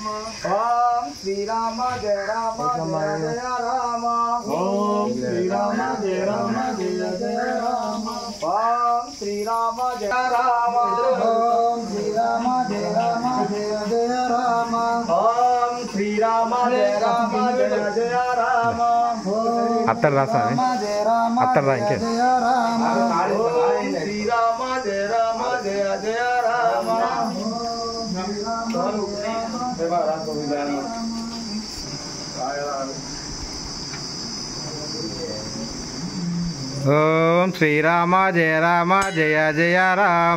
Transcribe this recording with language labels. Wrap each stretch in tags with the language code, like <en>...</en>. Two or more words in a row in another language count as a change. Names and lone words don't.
<sa>ओम श्री राम जय राम जय जय राम. ओम श्री राम जय राम जय जय राम. ओम श्री राम जय राम. ओम श्री राम जय राम जय जय राम. ओम श्री राम जय राम जय जय राम. అత్తర్ రాసా అత్తర్ రా ఇంకే. శ్రీ రామ జయ రామ జయ జయ రామ. ఓం శ్రీరామ జయ రామ జయ జయ రామ.</sa>